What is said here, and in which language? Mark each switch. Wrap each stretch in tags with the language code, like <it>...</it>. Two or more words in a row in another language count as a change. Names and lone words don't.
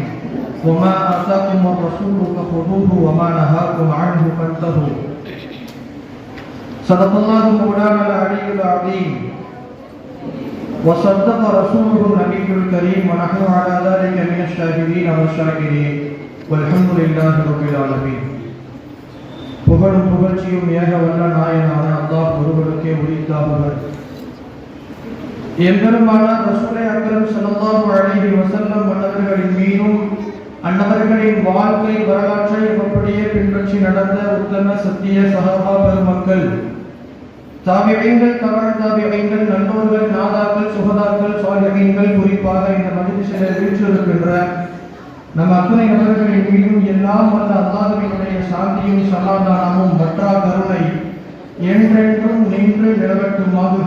<ar>وما آتاكم الرسول فخذوه وما نهاكم عنه فانتهوا. صدق الله مولانا العلي العظيم وصدق رسوله النبي الكريم ونحن على ذلك من الشاهدين والشاكرين والحمد لله رب العالمين.</ar> <ta>புகழும் புகழ்ச்சியும் ஏக வல்ல நாயனான அல்லாஹ் ஒருவருக்கே உரித்தாகுவர். எம்பெருமானார்</ta> <ar>رسول أكرم صلى الله عليه وسلم</ar> <ta>அன்னவர்களின் மீதும் அன்னவர்களின் வாழ்க்கை வரலாற்றை அப்படியே பின்பற்றி நடந்த உத்தம சத்திய சஹாபா பெருமக்கள், தாபிஈன்கள், தபஅ தாபிஈன்கள், நல்லோர்கள், நாதாக்கள், சுஹதாக்கள், சாலிஹீன்கள், குறிப்பாக இந்த மஜ்லிஸில் வீற்றிருக்கின்ற நம் அத்தனை நபர்களின் மீதும் எல்லாம் வல்ல அல்லாஹ்வினுடைய சாந்தியும் சமாதானமும் மற்றா கருணை என்றென்றும் நின்று நிலவட்டுமாக.</ta>